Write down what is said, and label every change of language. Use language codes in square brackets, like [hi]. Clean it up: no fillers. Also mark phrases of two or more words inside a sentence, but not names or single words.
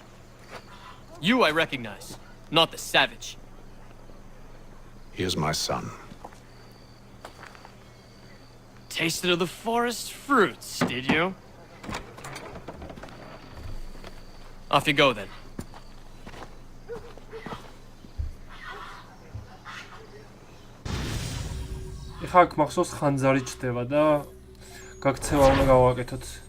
[en] You I recognize, not the savage. He is my son. Tasted of the forest fruits, did you? Off you go then. [ka] ეხა აქ მახსოვს ხანძარი ჩდება და გაქცევა უნდა გავაკეთოთ.